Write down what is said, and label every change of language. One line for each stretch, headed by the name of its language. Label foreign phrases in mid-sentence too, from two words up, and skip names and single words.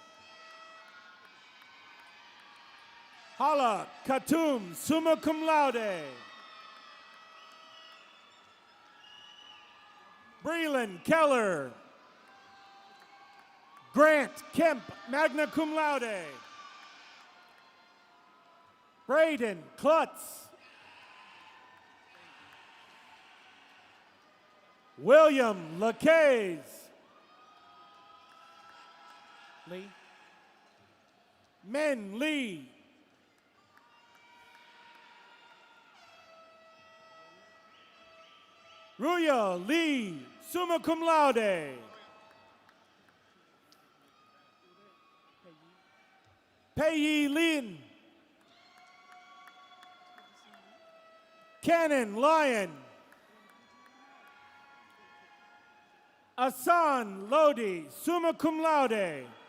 English: Hala Khatum,
Latin: summa cum laude.
English: Breland Keller. Grant Kemp,
Latin: magna cum laude.
English: Braden Klutz. William Lacaze. Lee. Men Lee. Ruya Lee,
Latin: summa cum laude.
English: Pei Lin. Cannon Lyon. Asan Lodi,
Latin: summa cum laude.